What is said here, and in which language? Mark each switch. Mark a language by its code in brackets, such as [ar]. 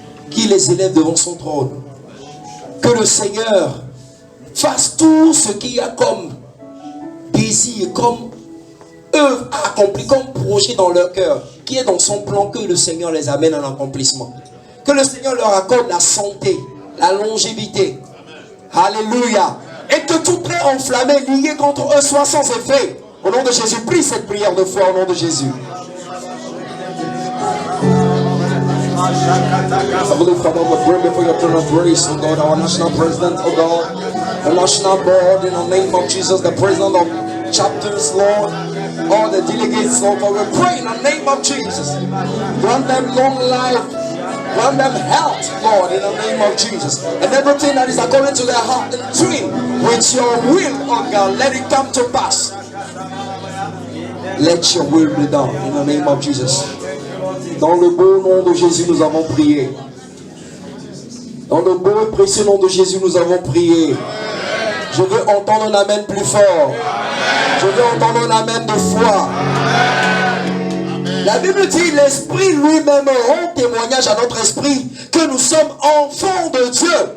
[fr] Qu'il les élève devant son trône. Que le Seigneur fasse tout ce qu'il y a comme désir, comme œuvre accomplie, comme projet dans leur cœur, qui est dans son plan, que le Seigneur les amène à l'accomplissement. Que le Seigneur leur accorde la santé, la longévité. Alléluia. Et que tout trait enflammé, lié contre eux, soit sans effet. Au nom de Jésus, prie cette prière de foi au nom de Jésus. [en] Heavenly Father, we pray before your throne of grace, oh God, our national president, oh God, the national board, in the name of Jesus, the president of chapters, Lord, all the delegates, Lord, for we pray in the name of Jesus. Grant them long life, grant them health, Lord, in the name of Jesus. And everything that is according to their heart and dream, with your will, oh God, let it come to pass. Let your will be done in the name of Jesus. [fr] Dans le beau nom de Jésus, nous avons prié. Dans le beau et précieux nom de Jésus, nous avons prié. Je veux entendre un amen plus fort. Je veux entendre un amen de foi. La Bible dit, l'Esprit lui-même rend témoignage à notre esprit que nous sommes enfants de Dieu.